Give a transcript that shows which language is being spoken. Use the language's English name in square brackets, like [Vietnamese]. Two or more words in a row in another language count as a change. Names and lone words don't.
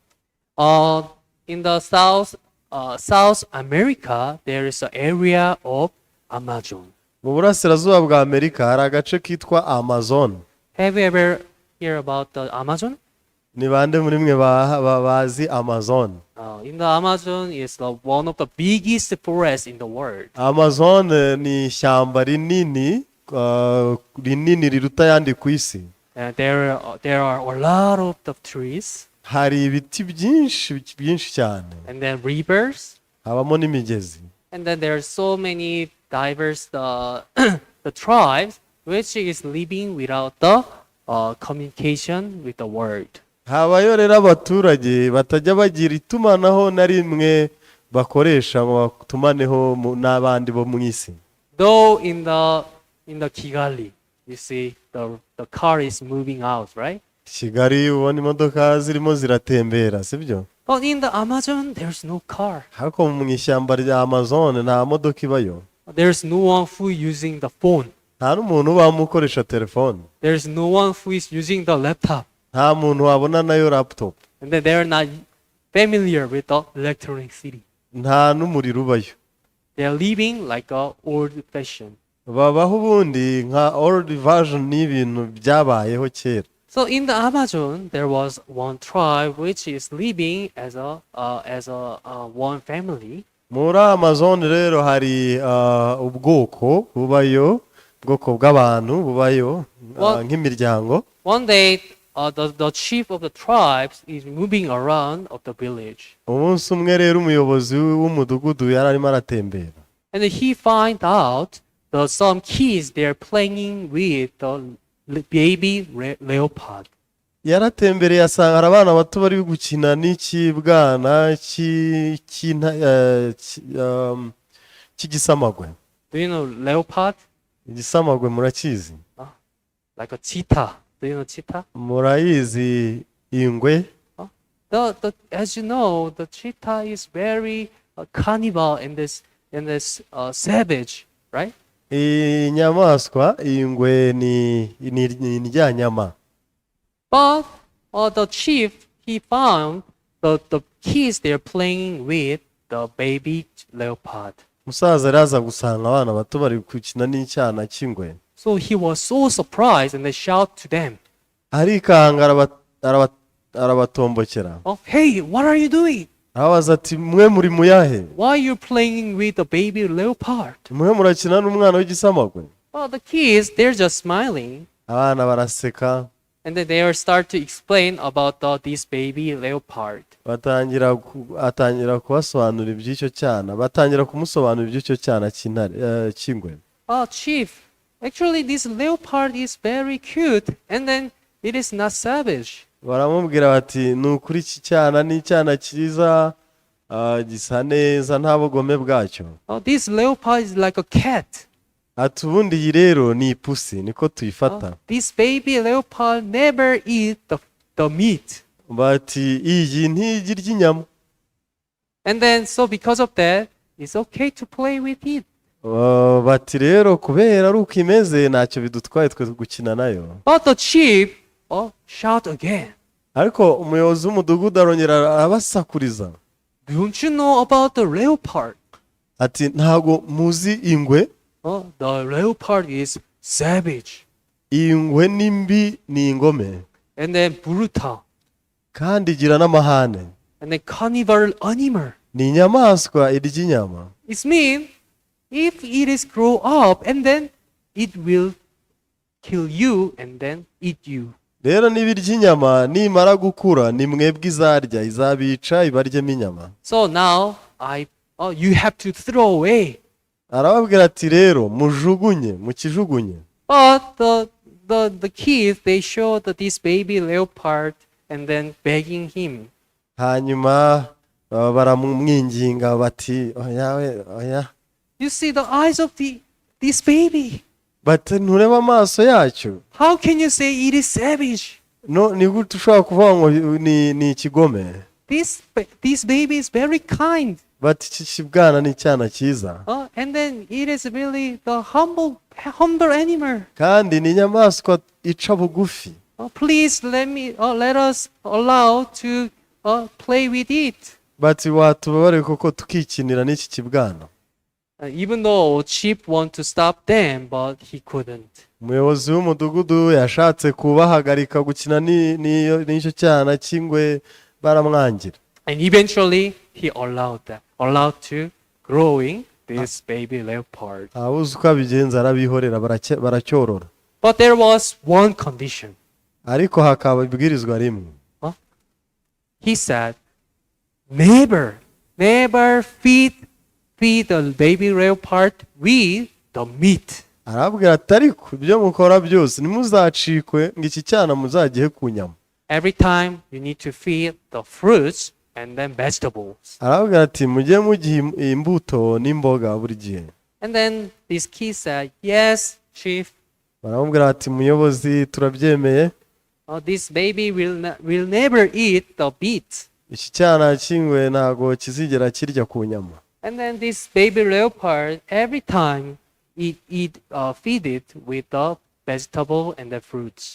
[English] In the South America, there is an area of Amazon. [Kinyarwanda] Mu burasirazuba bwa Amerika hari agace kitwa Amazon. [English] Have you ever heard about the Amazon? [Kinyarwanda] Ni bande muri mwe bazi Amazon? [English] In the Amazon is one of the biggest forests in the world. [Kinyarwanda] Amazon ni ishyamba rinini riruta yandi ku isi. [English] There are a lot of the trees. [Kinyarwanda] Hari ibiti byinshi cyane. [English] And then rivers. [Kinyarwanda] Habamo n'imigezi. [English] And then there are so many diverse the tribes which is living without the communication with the world. [Kinyarwanda] Habayo rero abaturage batajya bagira itumanaho na rimwe bakoresha ngo batumaneho n'abandi bo mu isi. [English] Though in the Kigali, you see the car is moving out, right? [Kinyarwanda] Kigali ubona imodoka zirimo ziratembera sibyo? [English] But in the Amazon there's no car. [Kinyarwanda] Hako mu ishyamba rya Amazon nta modoka ibayo. [English] There's no one who using the phone. [Kinyarwanda] Nta n'umuntu bamukoresha telefone. [English] There's no one who is using the laptop. [Kinyarwanda] Nta muntu wabona nayo laptop. [English] And then they're not familiar with the electricity. [Kinyarwanda] Nta n'umuriro ubayo. [English] They are living like a old fashion. [Kinyarwanda] Babaho ubundi nka [English] old version [Kinyarwanda] n'ibintu byabayeho kera. [English] So in the Amazon there was one tribe which is living as a one family. [Kinyarwanda] Muri Amazon rero hari ubwoko bubayo, ubwoko bw'abantu bubayo nk'imiryango. [English] One day the chief of the tribes is moving around of the village. [Kinyarwanda] Umunsi umwe rero umuyobozi w'umudugudu yari arimo aratembera. [English] And he find out that some kids they're playing with the baby leopard. [Kinyarwanda] Yaratembereye asanga hari abana bato bari gukina n'ikibwana cy'igisamagwe. [English] Do you know leopard? [Kinyarwanda] Igisamagwe murakizi? [English] Like a cheetah. Do you know cheetah? [Kinyarwanda] Murayizi ingwe? [English] As you know, the cheetah is very carnivore and this savage, right? [Kinyarwanda] Inyamaswa ingwe ni iryanyama. [English] But the chief he found the kids they're playing with the baby leopard. [Kinyarwanda] Musaza raza gusanga abana bato bari gukina n'icyana cy'ingwe. [English] So he was so surprised and they shout to them. [Kinyarwanda] Arikanga arabatombokera. [English] Oh, hey, what are you doing? [Kinyarwanda] Abaza ati mwe muri muyahe? [English] Why are you playing with the baby leopard? [Kinyarwanda] Mwe murakina n'umwana w'igisamagwe? [English] Well, the kids they're just smiling. [Kinyarwanda] Abana baraseka. [English] And then they start to explain about this baby leopard. [Kinyarwanda] Atangira kubasobanurira iby'icyo cyana. Batangira kumusobanurira iby'icyo cyana cy'ingwe. [English] Oh, chief, actually this leopard is very cute, and then it is not savage. [Kinyarwanda] baramubwira bati ni ukuri iki cyana ni icyana cyiza gisa neza nta bugome bwacyo. [English] This leopard is like a cat. [Kinyarwanda] Ati ubundi iyi rero ni ipusi niko tuyifata. [English] This baby leopard never eat the meat. [Kinyarwanda] Bati iyi ntigirya inyama. [English] And then so because of that, it's okay to play with it. [Kinyarwanda] Bati rero kubera ari uko imeze ntacyo bidutwaye twe gukina nayo. [English] But the chief shout again. [Kinyarwanda] Ariko umuyobozi w'umudugudu arongera arabasakuriza. [English] Don't you know about the leopard? [Kinyarwanda] Ati ntago muzi ingwe? [English] The leopard is savage. [Kinyarwanda] Ingwe nimbi ni ingome. [English] And then brutal. [Kinyarwanda] Kandi igira n'amahane. [English] And then carnivorous animal. [Kinyarwanda] Ni inyamaswa irya inyama. [English] It means if it is grow up and then it will kill you and then eat you. [Kinyarwanda] Rero nibirya inyama nimara gukura ni mwebwe izarya izabica ibaryemo inyama. [English] So now you have to throw away. [Kinyarwanda] Arababwira ati rero mujugunye mukijugunye. [English] But the kids they show this baby leopard and then begging him. [Kinyarwanda] Hanyuma baramwinginga bati oya. [English] You see the eyes of this baby. [Kinyarwanda] Bati ntureba amaso yacyo. [English] How can you say it is savage? [Kinyarwanda] No, ni gute ushobora kuvuga ngo ni ikigome. [English] This baby is very kind. [Kinyarwanda] Bati iki kibwana ni icyana cyiza. [English] And then it is really the humble animal. [Kinyarwanda] Kandi ni inyamaswa ica bugufi. [English] Please let us allow to play with it. [Kinyarwanda] Bati watubabare koko tukikinira n'iki kibwana. [English] Even though chief want to stop them, but he couldn't. [Kinyarwanda] Umuyobozi w'umudugudu yashatse kubahagarika gukina n'icyo cyana cy'ingwe baramwangira. [English] And eventually he allowed to growing this baby leopard. [Kinyarwanda] Abuze uko abigenza arabihorera baracyorora. [English] But there was one condition. [Kinyarwanda] Ariko hakaba ibwirizwa rimwe. [English] He said, never feed the baby leopard with the meat. [Kinyarwanda] Arabwira ati ariko ibyo mukora byose ntimuzacikwe ngo iki cyana muzagihe ku nyama. [English] Every time you need to feed the fruits and then vegetables. [Kinyarwanda] Arabwira ati mujye mugihe imbuto n'imboga buri gihe. [English] And then this kid said, yes, chief. [Kinyarwanda] Baramubwira ati muyobozi turabyemeye. [English] This baby will never eat the meat. [Kinyarwanda] Iki cyana cy'ingwe ntago kizigera kirya ku nyama. [English] And then this baby leopard, every time feed it with the vegetable and the fruits.